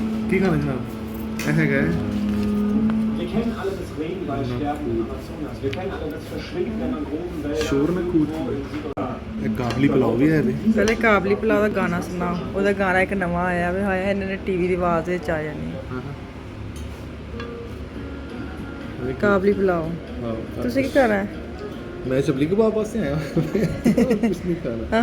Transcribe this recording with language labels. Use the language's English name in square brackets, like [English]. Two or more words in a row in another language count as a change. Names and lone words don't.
[Punjabi] ਕੀ ਖਾਣਾ ਜਨਾਬ ਇਹ ਹੈਗਾ ਹੈ [German] Wir kennen alle das Regenwaldsterben im Amazonas. Wir kennen alle das Verschwinden der Mangrovenwälder. [Punjabi] ਸ਼ੋਰ ਨਾ [German] irgendwo [Punjabi] ਕੂਦ [German] in Südamerika. [Punjabi] ਇਹ ਕਾਬਲੀ ਪੁਲਾਓ ਵੀ ਹੈ ਇਹਦੇ ਪਹਿਲੇ ਕਾਬਲੀ ਪੁਲਾਅ ਦਾ ਗਾਣਾ ਸੁਣਾਓ। ਉਹਦਾ ਗਾਣਾ ਇੱਕ ਨਵਾਂ ਆਇਆ ਵੀ ਹਾਏ ਇਹਨਾਂ ਨੇ ਟੀਵੀ ਦੀ ਆਵਾਜ਼ ਵਿੱਚ ਆ ਜਾਣੀ ਕਾਬਲੀ ਪੁਲਾਓ। ਤੁਸੀਂ ਕੀ ਕਰਨਾ ਹੈ? ਮੈਂ ਚਪਲੀ ਕਬਾਬ ਵਾਸਤੇ ਆਇਆ ਕੁਝ ਨਹੀਂ ਖਾਣਾ